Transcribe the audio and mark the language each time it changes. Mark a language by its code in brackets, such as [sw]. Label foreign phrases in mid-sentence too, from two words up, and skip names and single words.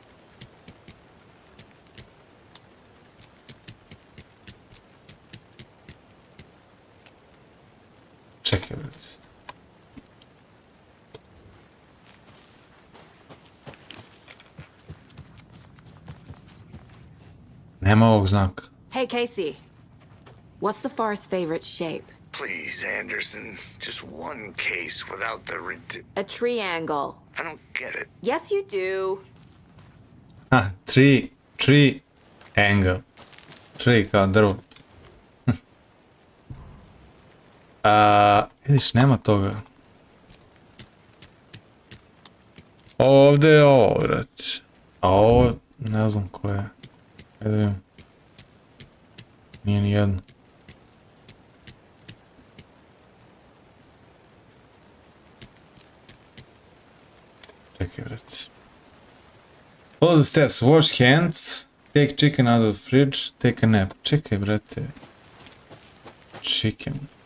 [sr] Čekaj, brate. Nema ovog znaka. [en] Hey, Casey. What's the far's favorite shape? Please, Anderson. Just one case without the A triangle. I don't get it. Yes, you do. Tree angle. [sr] Tree kao drvo. Vidiš, nema toga. Ovdje je ovo, brać. A ovo, ne znam ko je. Ajde vidim. Nije ni jedno. Čekaj, brać. [en] Follow the steps, wash hands, take chicken out of the fridge, take a nap. [sr] Čekaj, brate. Chicken.